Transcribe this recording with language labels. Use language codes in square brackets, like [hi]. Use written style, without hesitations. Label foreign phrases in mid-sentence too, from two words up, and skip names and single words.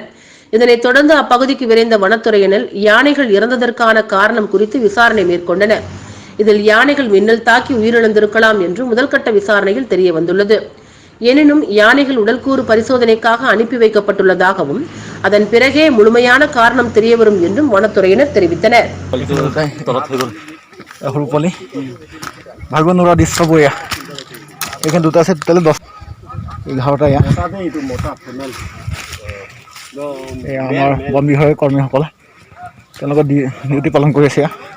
[ta] இதனைத் தொடர்ந்து அப்பகுதிக்கு விரைந்த வனத்துறையினர் யானைகள் இறந்ததற்கான காரணம் குறித்து விசாரணை மேற்கொண்டனர். இதில் யானைகள் மின்னல் தாக்கி உயிரிழந்திருக்கலாம் என்று முதல்கட்ட விசாரணையில் தெரிய வந்துள்ளது. எனினும் யானைகள் உடல்கூறு பரிசோதனைக்காக அனுப்பி வைக்கப்பட்டுள்ளதாகவும் அதன் பிறகே முழுமையான காரணம் தெரியவரும் என்றும் வனத்துறையினர் தெரிவித்தனர். [as] বন বিভাগৰ কৰ্মীসকলে তেওঁলোকৰ ডিউটি পালন কৰি আছে।